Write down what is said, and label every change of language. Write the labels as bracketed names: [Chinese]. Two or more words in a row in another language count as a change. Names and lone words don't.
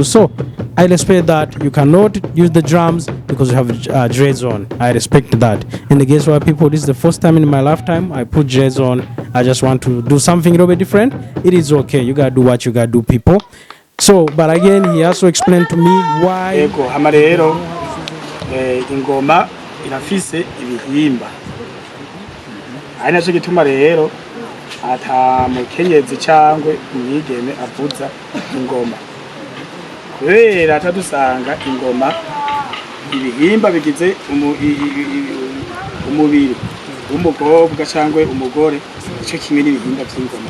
[English] So I respect that. You cannot use the drums because you have dreads on. I respect that. And guess what, people, this is the first time in my lifetime I put dreads on. I just want to do something a little bit different. It is okay. You gotta do what you gotta do, people. So, but again, he also explained to me why. [Rundi] Ego hama rero ingoma irafise ibihimba. Ari naco gituma rero ata mukenyezi cyangwe umwigeme avuza ingoma. Kubera atadusanga ingoma ibihimba bigize umubiri w'umukobwa cyangwe umugore, ico kimwe n'ibihimba by'ingoma.